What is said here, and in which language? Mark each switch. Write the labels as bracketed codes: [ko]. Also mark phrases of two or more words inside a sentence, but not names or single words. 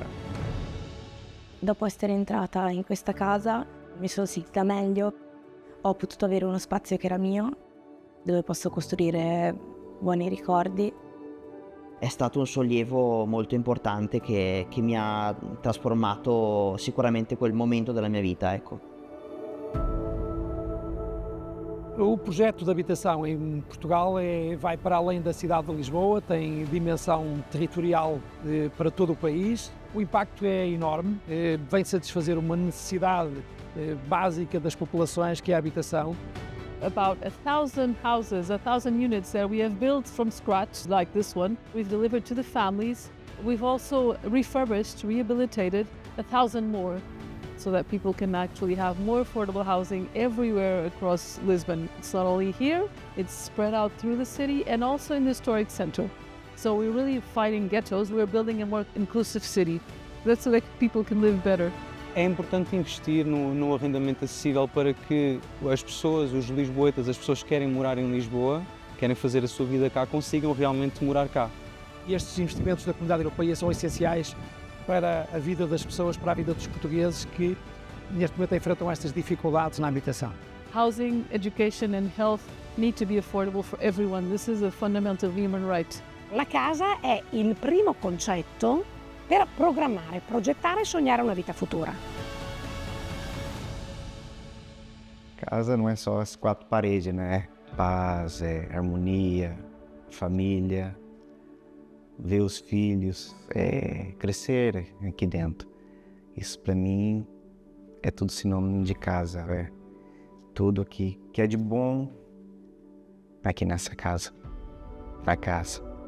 [it] Dopo essere entrata in questa casa mi sono sentita meglio, ho potuto avere uno spazio che era mio, dove posso costruire buoni ricordi. È stato un sollievo molto importante che mi ha trasformato sicuramente quel momento della mia vita, ecco. [pt] O projeto de habitação em Portugal vai para além da cidade de Lisboa, tem dimensão territorial para todo o país. O impacto é enorme, vem satisfazer uma necessidade básica das populações, que é a habitação. [en] About 1,000 houses, 1,000 units that we have built from scratch, like this one, we've delivered to the families. We've also refurbished, rehabilitated 1,000 more, so that people can actually have more affordable housing everywhere across Lisbon. It's not only here, it's spread out through the city and also in the historic center. So we're really fighting ghettos, we're building a more inclusive city. That's so that people can live better. [pt] É importante investir no arrendamento acessível para que as pessoas, os lisboetas, as pessoas que querem morar em Lisboa, querem fazer a sua vida cá, consigam realmente morar cá. E estes investimentos da Comunidade Europeia são essenciais para a vida das pessoas, para a vida dos portugueses que neste momento enfrentam estas dificuldades na habitação. [en] Housing, education and health need to be affordable for everyone. This is a fundamental human right. [it] La casa è il primo concetto per programmare, progettare e sognare una vita futura. [pt] Casa não é só as quatro paredes, né? Paz, harmonia, família, ver os filhos, crescer aqui dentro. Isso para mim é tudo sinônimo de casa, tudo aqui que é de bom aqui nessa casa, na casa.